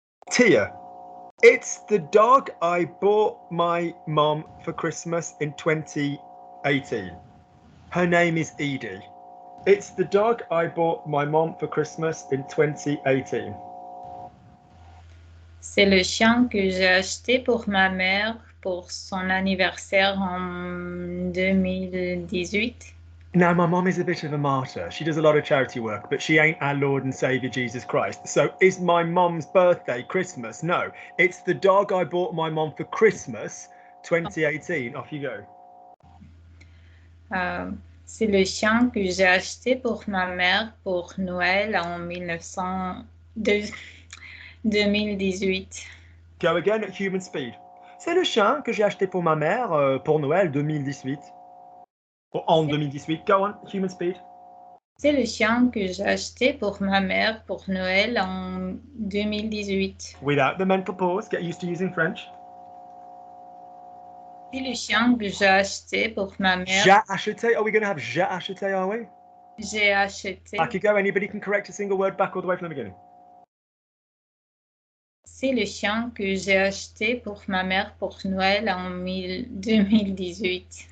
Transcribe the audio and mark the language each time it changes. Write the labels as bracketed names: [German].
[English] Tia, it's the dog I bought my mom for Christmas in 2018. Her name is Edie. It's the dog I bought my mom for Christmas in 2018. [French] C'est le chien que j'ai acheté pour ma mère pour son anniversaire en 2018. [English] Now, my mom is a bit of a martyr. She does a lot of charity work, but she ain't our Lord and Saviour Jesus Christ. So is my mom's birthday Christmas? No. It's the dog I bought my mom for Christmas 2018. Off you go. [French] C'est le chien que j'ai acheté pour ma mère pour Noël en 2018. [English] Go again at human speed. [French] C'est le chien que j'ai acheté pour ma mère pour Noël 2018. [English] Or [French] en 2018. [English] Go on, human speed. [French] C'est le chien que j'ai acheté pour ma mère pour Noël en 2018. [English] Without the mental pause, get used to using French. [French] C'est le chien que j'ai acheté pour ma mère. J'ai acheté. [English] Are we going to have [French] j'ai acheté, [English] are we? [French] J'ai acheté. [English] Back you go. Anybody can correct a single word back all the way from the beginning. [French] C'est le chien que j'ai acheté pour ma mère pour Noël en 2018.